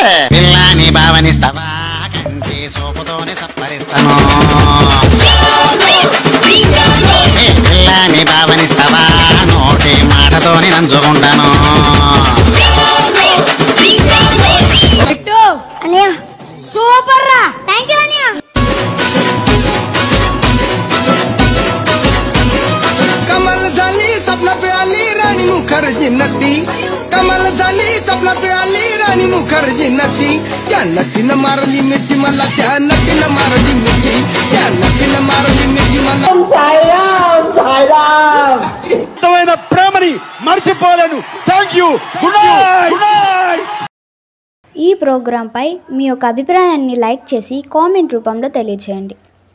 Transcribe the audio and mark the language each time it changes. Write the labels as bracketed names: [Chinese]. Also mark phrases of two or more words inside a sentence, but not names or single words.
[Telugu] పిల్లాని భావనిస్తావా కంటి సోపుతోనే సప్పరిస్తాను. పిల్లాని భావనిస్తావా నోటి మాటతోనే నంచుకుంటాను. సూపర్ రా, [English] thank you [Telugu] అనియా. [Marathi] कमल झाली स्वप्नात आली राणी मुखर्जी नटी. कमल झाली स्वप्नात आली राणी मुखर्जी नटी. त्या नटीनं मारली मिठी मला, त्या नटीनं मारली मिठी, त्या नटीनं मारली मिठी मला. [Telugu] ఉత్తమైన ప్రేమని మర్చిపోలేను. [English] thank you. good night. [Telugu] ఈ ప్రోగ్రాంపై మీ యొక్క అభిప్రాయాన్ని లైక్ చేసి కామెంట్ రూపంలో తెలియజేయండి.